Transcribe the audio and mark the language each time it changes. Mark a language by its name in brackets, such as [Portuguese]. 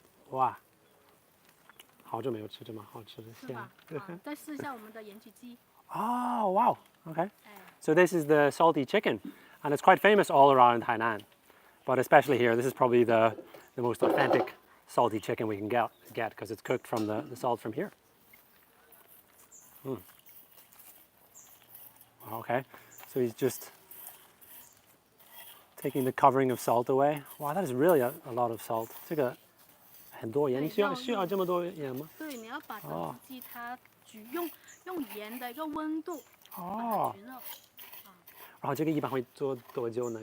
[Chinese] 哇，好久没有吃这么好吃的虾。再试一下我们的盐焗鸡。 [English] Oh, wow. Okay. So this is the salty chicken, and it's quite famous all around Hainan, but especially here. This is probably the most authentic salty chicken we can get because it's cooked from the salt from here. Okay, so he's just taking the covering of salt away. Wow, that is really a lot of salt. [Chinese] 这个很多盐，需要这么多盐吗？对，你要把整只鸡它用盐的一个温度把它焗热。然后这个一般会做多久呢？